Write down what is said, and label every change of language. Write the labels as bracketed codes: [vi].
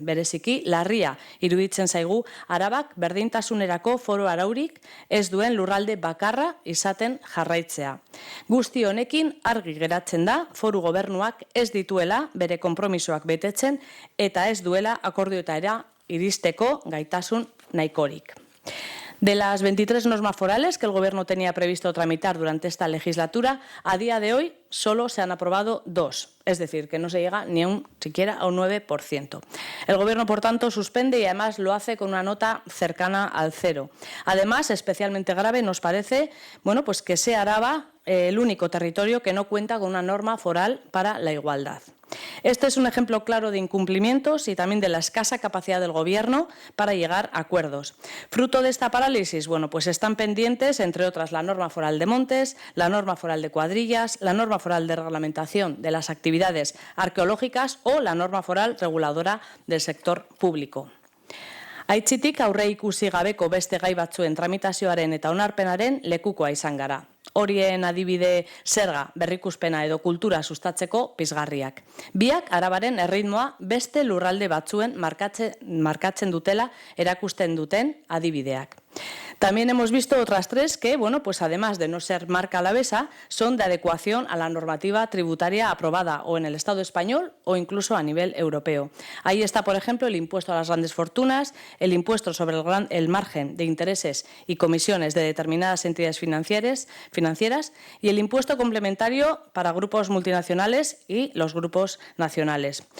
[eu] Bereziki, larria iruditzen zaigu Arabak berdintasunerako foru araurik ez duen lurralde bakarra izaten jarraitzea. Guzti honekin argi geratzen da foru gobernuak ez dituela bere konpromisoak betetzen eta ez duela akordioetara iristeko gaitasun nahikorik. [es] De las 23 normas forales que el Gobierno tenía previsto tramitar durante esta legislatura, a día de hoy solo se han aprobado 2, es decir, que no se llega ni siquiera a un 9%. El Gobierno, por tanto, suspende y además lo hace con una nota cercana al 0. Además, especialmente grave nos parece que sea Araba el único territorio que no cuenta con una norma foral para la igualdad. Este es un ejemplo claro de incumplimientos y también de la escasa capacidad del Gobierno para llegar a acuerdos. Fruto de esta parálisis, están pendientes, entre otras, la norma foral de montes, la norma foral de cuadrillas, la norma foral de reglamentación de las actividades arqueológicas o la norma foral reguladora del sector público. [eu] Aitzitik aurre ikusi gabeko beste gai batzuen tramitazioaren eta onarpenaren lekukoa izan gara. Horien adibide zerga, berrikuspena edo kultura sustatzeko pizgarriak. Biak Arabaren erritmoa beste lurralde batzuen markatzen dutela erakusten duten adibideak. [es] También hemos visto otras tres que, bueno, pues además de no ser marca alavesa, son de adecuación a la normativa tributaria aprobada o en el Estado español o incluso a nivel europeo. Ahí está, por ejemplo, el impuesto a las grandes fortunas, el impuesto sobre el margen de intereses y comisiones de determinadas entidades financieras y el impuesto complementario para grupos multinacionales y los grupos nacionales.